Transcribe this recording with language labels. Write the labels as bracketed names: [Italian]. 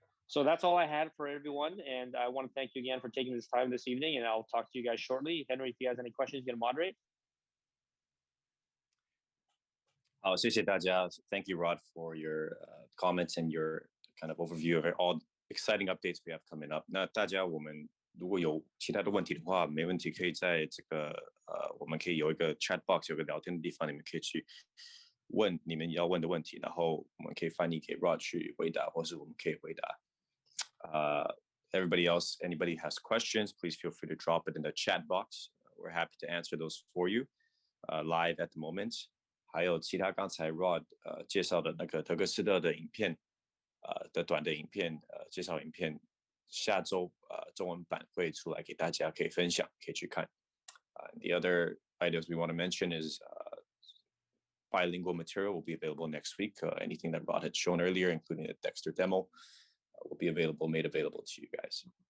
[English] So that's all I had for everyone. And I want to thank you again for taking this time this evening, and I'll talk to you guys shortly. Henry, if you have any questions, you can moderate. [Chinese] 好，谢谢大家。 [English] Thank you, Rod, for your comments and your kind of overview of all exciting updates we have coming up. [Chinese] 那大家，我们如果有其他的问题的话，没问题，可以在这个我们可以有一个 chat box， 有个聊天的地方，你们可以去问你们要问的问题，然后我们可以翻译给 Rod 去回答，或是我们可以回答。 [English] Everybody else, anybody has questions, please feel free to drop it in the chat box. We're happy to answer those for you live at the moment. [Chinese] 还有其他刚才 Rod 介绍的那个德克斯特的影片的短的影片介绍影片，下周中文版会出来给大家可以分享，可以去看。 [English] The other items we want to mention is bilingual material will be available next week. Anything that Rod had shown earlier, including the Dexter demo, will be made available to you guys.